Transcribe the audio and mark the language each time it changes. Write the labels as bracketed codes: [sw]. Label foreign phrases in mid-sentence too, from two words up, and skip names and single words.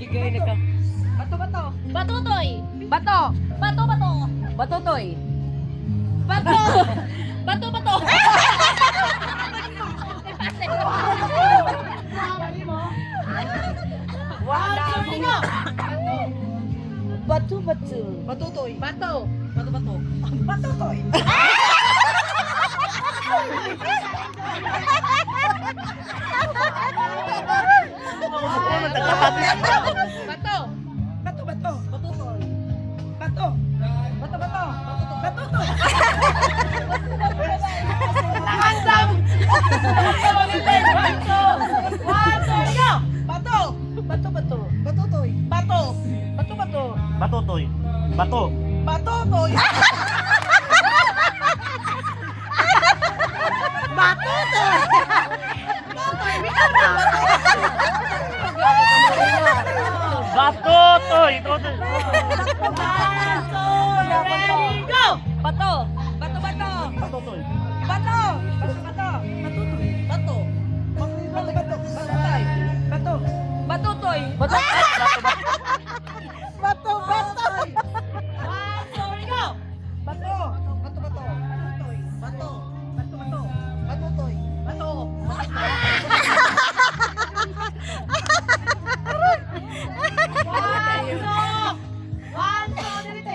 [tl] Batutoy. Batutoy. Bato. [en] One, two, ready, go! [tl] Batutoy. Bato. Batutoy. Bato. Batutoy. Bato. Batutoy. Nakandam! [en] One, two, go! [tl] Bato. Batutoy. Bato. Bato toy. Bato. Batutoy. Bato toy. [en] One, two, ready, go! [tl] Bato. Bato toy. Batutoy. Bato. [en] One, two, ready, go! One, two, dirite.